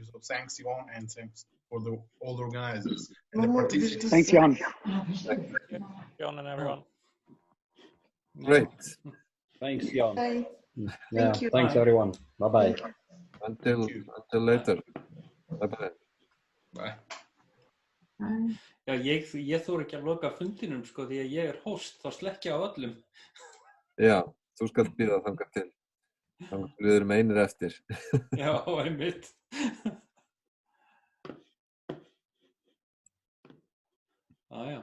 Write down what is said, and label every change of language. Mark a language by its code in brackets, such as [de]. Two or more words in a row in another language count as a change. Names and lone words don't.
[en] So thanks, Jan, and thanks for all the organizers and the participants. Thanks, Jan. Jan and everyone. Great. Thanks, Jan. Bye. Yeah, Thank you. thanks everyone. Bye-bye. Until later. Bye-bye. Bye. [is] Já, ég þori ekki að loka fundinum, sko, því að ég host, þá slekkja á öllum. Já, þú skalt bíða þangað til. Við erum einir eftir. Já, einmitt. Já.